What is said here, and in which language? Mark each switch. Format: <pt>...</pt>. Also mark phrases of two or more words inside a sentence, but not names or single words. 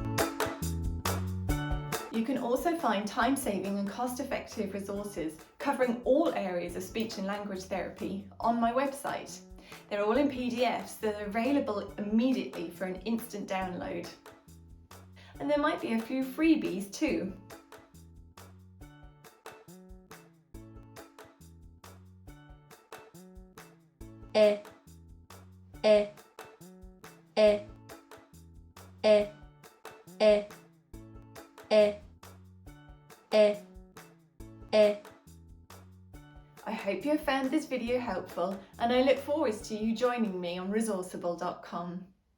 <en>You can also find time-saving and cost-effective resources covering all areas of speech and language therapy on my website. They're all in PDFs that are available immediately for an instant download. And there might be a few freebies too. E. E. E. E. E. E. E. E. I hope you have found this video helpful and I look forward to you joining me on Resourceible.com.</en>